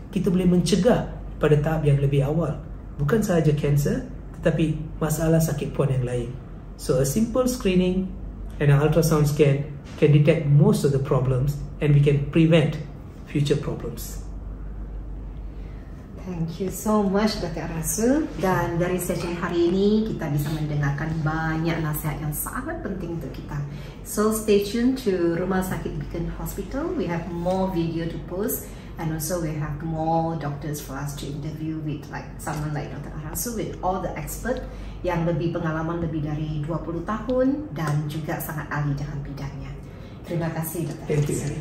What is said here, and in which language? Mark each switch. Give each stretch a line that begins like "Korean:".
Malay: Kita boleh mencegah pada tahap yang lebih awal. Bukan sahaja kanser, tetapi masalah sakit puan yang lain.
English: So a simple screening and an ultrasound scan can detect most of the problems and we can prevent future problems. Thank you so much Dr. Arasul.
Malay: Dan dari sesi hari ini kita bisa mendengarkan banyak nasihat yang sangat penting untuk kita.
English: So stay tuned to Rumah Sakit Beacon Hospital. We have more video to post, and also we have more doctors for us to interview with, like someone like Dr.
Malay: Arasul,
English: with all the expert
Malay: yang lebih pengalaman lebih dari 20 tahun dan juga sangat ahli dalam bidangnya. Terima kasih Dr. Arasul.